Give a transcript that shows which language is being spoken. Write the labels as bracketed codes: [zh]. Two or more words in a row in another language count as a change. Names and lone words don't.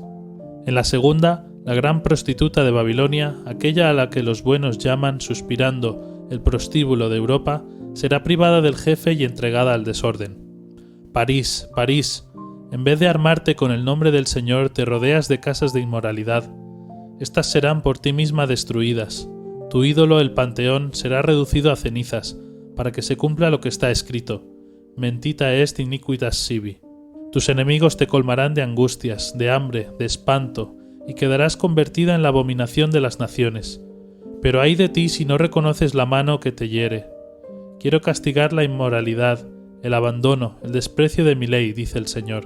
[es] En la segunda, la gran prostituta de Babilonia, aquella a la que los buenos llaman, suspirando, el prostíbulo de Europa, será privada del jefe y entregada al desorden. París, París, en vez de armarte con el nombre del Señor, te rodeas de casas de inmoralidad. Estas serán por ti misma destruidas. Tu ídolo, el Panteón, será reducido a cenizas, para que se cumpla lo que está escrito. [la] Mentita est iniquitas sibi. [es] Tus enemigos te colmarán de angustias, de hambre, de espanto, y quedarás convertida en la abominación de las naciones. Pero ay de ti si no reconoces la mano que te hiere. Quiero castigar la inmoralidad, el abandono, el desprecio de mi ley, dice el Señor.